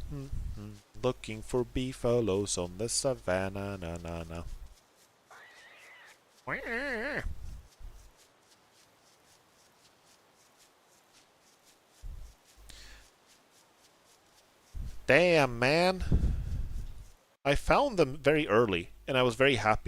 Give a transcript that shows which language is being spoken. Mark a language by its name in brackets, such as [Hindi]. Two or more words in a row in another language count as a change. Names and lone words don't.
[English] Looking for beefaloes on the savannah, na na na. Damn, man. I found them very early, and I was very happy.